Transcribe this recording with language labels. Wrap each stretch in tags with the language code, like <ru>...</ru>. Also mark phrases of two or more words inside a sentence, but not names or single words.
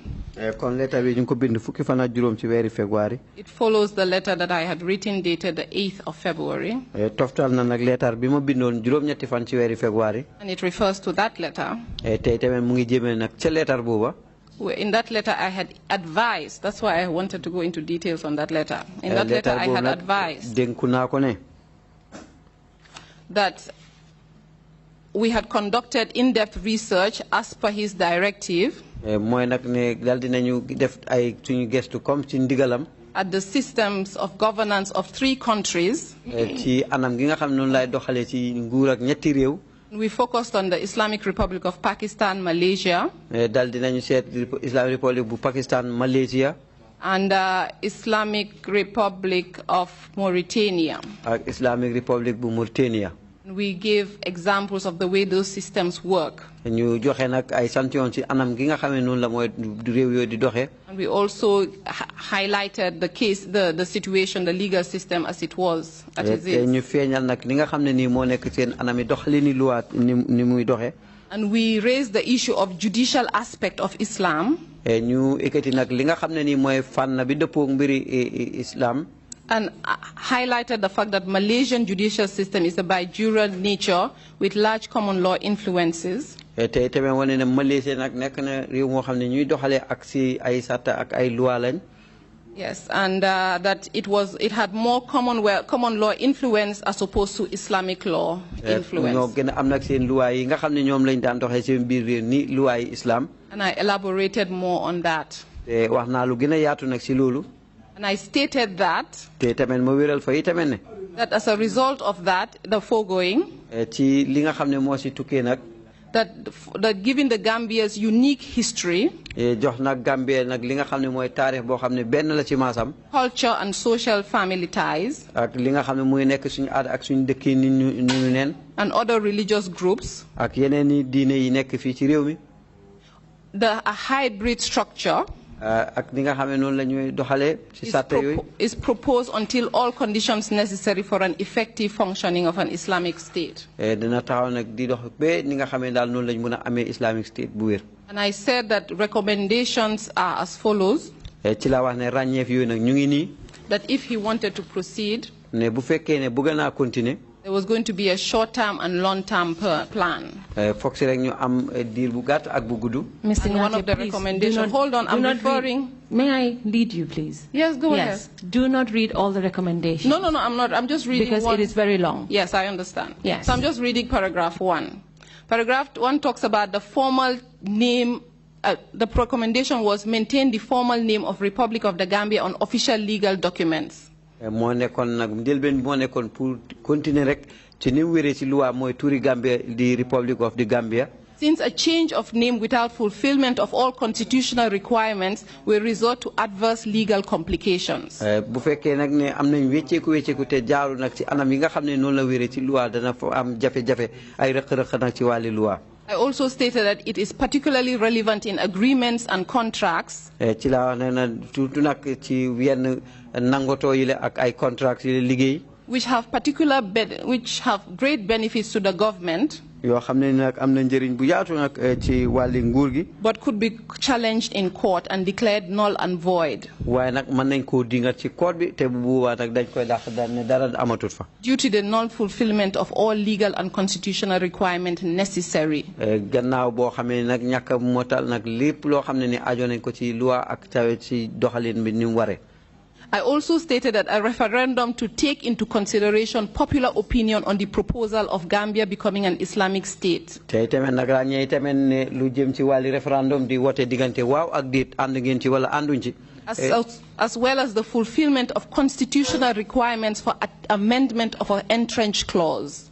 <wo>kon letter bi ñu ko bind fukki fan ak juróom ci weeri February.</wo> <en>It follows the letter that I had written dated the 8th of February.</en> <wo>toftal na nag letter bi ma bindoon juróom-ñetti fan ci weeri February.</wo> <en>And it refers to that letter.</en> <wo>tey tamit mu ngi jëmee nag ca letter booba.</wo> <en>In that letter, I had advised. That's why I wanted to go into details on that letter. In that letter, I had advised</en> <wo>dénku naa ko ne.</wo> <en>that we had conducted in-depth research as per his directive.</en> <wo>mooy nag ne dal dinañu def ay suñu gestu comme ci ndigalam.</wo> <en>At the systems of governance of 3 countries.</en> <wo>ci anam gi nga xam noonu lay doxalee ci nguur ak ñetti réew.</wo> <en>We focused on the Islamic Republic of Pakistan, Malaysia.</en> <wo>dal dinañu seet</wo> <en>Islamic Republic</en> <wo>bu Pakistan, Malaysia.</wo> <en>And Islamic Republic of Mauritania.</en> <wo>ak</wo> <en>Islamic Republic</en> <wo>bu Mauritania.</wo> <en>We gave examples of the way those systems work.</en> <wo>ñu joxe nag ay sanction ci anam gi nga xam ne noonu la mooy réew yooyu di doxee.</wo> <en>And we also highlighted the case, the situation, the legal system as it was, as it is.</en> <wo>ñu feeñal nag li nga xam ne nii moo nekk seen anami doxalini luwaat ni muy doxee.</wo> <en>And we raised the issue of judicial aspect of Islam.</en> <wo>ñu ekkati nag li nga xam ne nii mooy fànn bi dëppoo mbiri Islam.</wo> <en>And highlighted the fact that Malaysian judicial system is a by-juror nature with large common law influences.</en> <wo>te tamit wane na Malaysia nag nekk na réew moo xam ne ñuy doxalee ak si ay sàtta ak ay loi lañ.</wo> <en>Yes, and that it had more common law influence as opposed to Islamic law influence.</en> <wo>ñoo gën a am nag seen loi yi nga xam ne ñoom lañ daan doxee seen biir réew ni loi yi islam.</wo> <en>And I elaborated more on that.</en> <wo>te wax naa lu gën a yaatu nag si loolu.</wo> <en>And I stated that</en> <wo>te tamit ma wéral fa yi tamit ne.</wo> <en>that as a result of that, the foregoing,</en> <wo>ci li nga xam ne moo si tukkee nag.</wo> <en>that given the Gambia's unique history,</en> <wo>jox nag Gambia nag li nga xam ne mooy taarix boo xam ne benn la ci maasam.</wo> <en>culture and social family ties,</en> <wo>ak li nga xam ne muy nekk suñu aada ak suñu dëkk ni ñu neen.</wo> <en>and other religious groups,</en> <wo>ak yeneen i diine yi nekk fii ci réew mi.</wo> <en>a hybrid structure</en> <wo>ak li nga xam ne noonu la ñuy doxalee ci sàtte yooyu.</wo> <en>is proposed until all conditions necessary for an effective functioning of an Islamic state.</en> <wo>dina taxaw nag di dox ba ni nga xam ne daal noonu lañ mën a amee</wo> <en>Islamic state</en> <wo>bu wér.</wo> <en>And I said that recommendations are as follows.</en> <wo>ci la wax ne ràññeef yooyu nag ñu ngi nii.</wo> <en>That if he wanted to proceed,</en> <wo>ne bu fekkee ne bëgg naa continuer.</wo> <en>there was going to be a short-term and long-term plan.</en> <wo>foog si rek ñu am diir bu gàtt ak bu gudd.</wo> <en>Mr. One of the recommendations. Hold on, I'm referring. May I lead you, please? Yes, go ahead. Do not read all the recommendations. No, I'm not. I'm just reading because one. it is very long. Yes, I understand. Yes. So I'm just reading paragraph 1. Paragraph 1 talks about the formal name. The recommendation was maintain the formal name of Republic of the Gambia on official legal documents.</en> <wo>moo nekkoon nag njëlbeen moo nekkoon</wo> <fr>pour continuer</fr> <wo>rek ci ni mu wéree ci loi mooy turi Gambia di Republic of the Gambia.</wo> <en>Since a change of name without fulfillment of all constitutional requirements will resort to adverse legal complications.</en> <wo>bu fekkee nag ne am nañ wécceeku te jaaru nag ci anam yi nga xam ne noonu la wéree ci loi dana fa am jafe-jafe ay rëq-rëq nag ci wàlli loi.</wo> <en>I also stated that it is particularly relevant in agreements and contracts.</en> <wo>ci la wax ne na surtout nag ci yenn nangotoo yi la ak ay contracts yi la liggéey.</wo> <en>which have great benefits to the government.</en> <wo>yoo xam ne nag am na njëriñ bu yaatu nag ci wàlli nguur gi.</wo> <en>but could be challenged in court and declared null and void.</en> <wo>waaye nag mën nañ koo dingat ci court bi te bu boobaa nag dañ koy dàq daal ne dara amatut fa.</wo> <en>due to the non-fulfillment of all legal and constitutional requirements necessary.</en> <wo>gannaaw boo xamee nag ñàkk a motal nag lépp loo xam ne ni aajo nañ ko ci loi ak tawe ci doxalin bi ni mu waree.</wo> <en>I also stated that a referendum to take into consideration popular opinion on the proposal of Gambia becoming an Islamic state.</en> <wo>te tamit nag ràññee tamit ne lu jëm ci wàlli référendum di wote diggante waaw ak déet ànd ngeen ci wala ànduñ ci.</wo> <en>as well as the fulfillment of constitutional requirements for amendment of an entrenched clause.</en>